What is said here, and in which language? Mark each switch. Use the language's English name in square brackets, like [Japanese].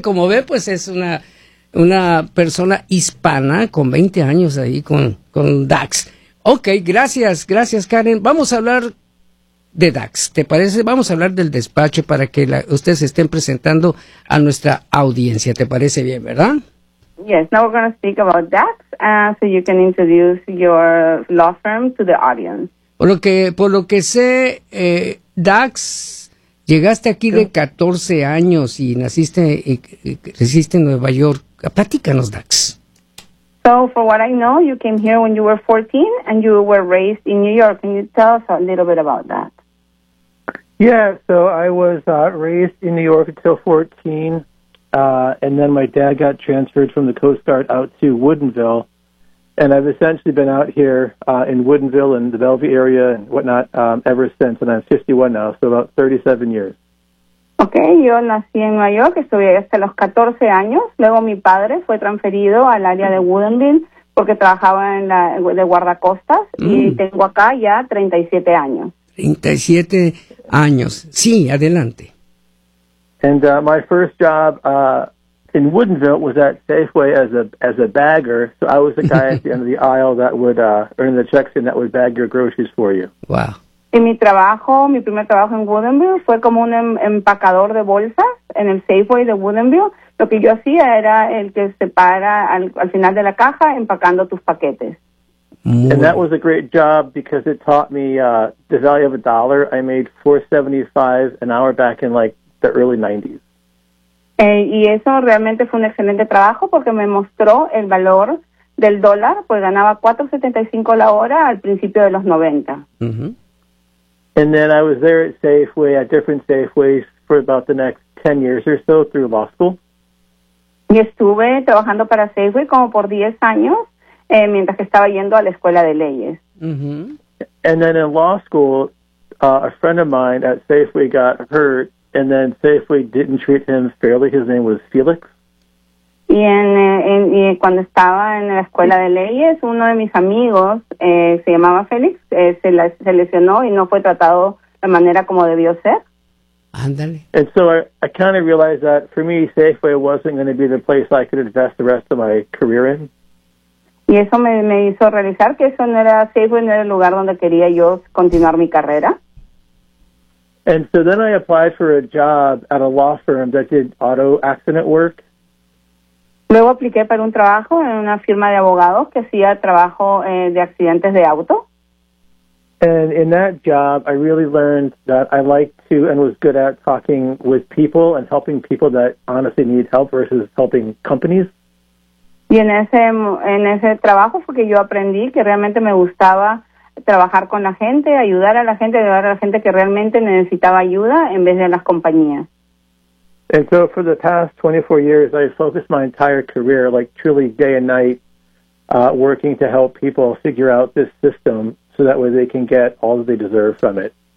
[Spanish] Como ve, pues es una persona hispana con 20 años ahí con Dax. Ok, gracias, Karen. Vamos a hablar de Dax, ¿te parece? Vamos a hablar del despacho para que ustedes estén presentando a nuestra audiencia. ¿Te parece bien, verdad? [English] Yes, now we're going to speak about Dax, so you can introduce your law firm to the audience. [Spanish] Por lo que sé, Dax Llegaste aquí de 14 años y naciste y creciste en Nueva York. Platícanos, Dax. [English] So, for what I know, you came here when you were 14 and you were raised in New York. Can you tell us a little bit about that? Yeah, so I was raised in New York until 14, and then my dad got transferred from the Coast Guard out to Woodinville. And I've essentially been out here in Woodinville and the Bellevue area and whatnot ever since. And I'm 51 now, so about 37 years. [Spanish] Okay, yo nací en Nueva York, estuve hasta los 14 años. Luego mi padre fue transferido al área de Woodinville porque trabajaba en la de guardacostas. Y tengo acá ya 37 años. 37 años. Sí, adelante. [English] And my first job... in Woodinville was at Safeway as a bagger, so I was the guy at the end of the aisle that would earn the checks and that would bag your groceries for you. Wow. [Spanish] Y mi trabajo, mi primer trabajo en Woodinville fue como un empacador de bolsas en el Safeway de Woodinville. Lo que yo hacía era el que se para al final de la caja empacando tus paquetes. [English] And that was a great job because it taught me the value of a dollar. I made $4.75 an hour back in like the early 90s. [Spanish] Y eso realmente fue un excelente trabajo porque me mostró el valor del dólar, pues ganaba 4.75 la hora al principio de los 90. Mm-hmm. [English] And then I was there at Safeway, at different Safeways, for about the next 10 years or so through law school. [Spanish] Y estuve trabajando para Safeway como por 10 años mientras que estaba yendo a la escuela de leyes. Mm-hmm. [English] And then in law school, a friend of mine at Safeway got hurt. And then Safeway didn't treat him fairly. His name was Felix. [Spanish] Y y cuando estaba en la escuela de leyes, uno de mis amigos se llamaba Felix, se lesionó y no fue tratado de manera como debió ser. Ándale. [English] And so I kind of realized that for me, Safeway wasn't going to be the place I could invest the rest of my career in. [Spanish] Y eso me hizo realizar que eso no era Safeway, no era el lugar donde quería yo continuar mi carrera. [English] And so then I applied for a job at a law firm that did auto accident work. [Spanish] Luego apliqué para un trabajo en una firma de abogados que hacía trabajo de accidentes de auto. [English] And in that job, I really learned that I liked to and was good at talking with people and helping people that honestly need help versus helping companies. [Spanish] Y en ese trabajo fue que yo aprendí que realmente me gustaba trabajar con la gente, ayudar a la gente que realmente necesitaba ayuda en vez de las compañías. [English] And so for the past 24 years, I focused my entire career, like truly day and night, working to help people figure out this system so that way they can get all that they deserve from it.